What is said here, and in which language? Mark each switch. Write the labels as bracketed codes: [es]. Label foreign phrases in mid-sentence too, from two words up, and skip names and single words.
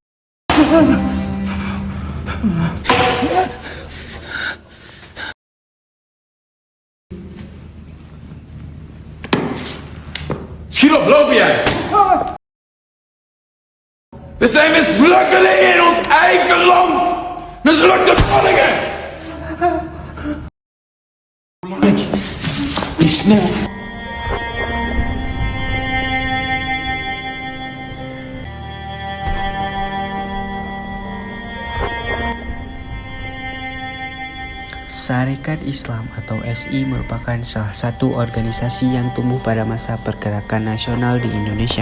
[nl] Schiet op, loop jij! Er zijn mislukkelingen in ons eigen land! Mislukte koningen! Die snel! [id] Sarekat Islam atau SI merupakan salah satu organisasi yang tumbuh pada masa pergerakan nasional di Indonesia.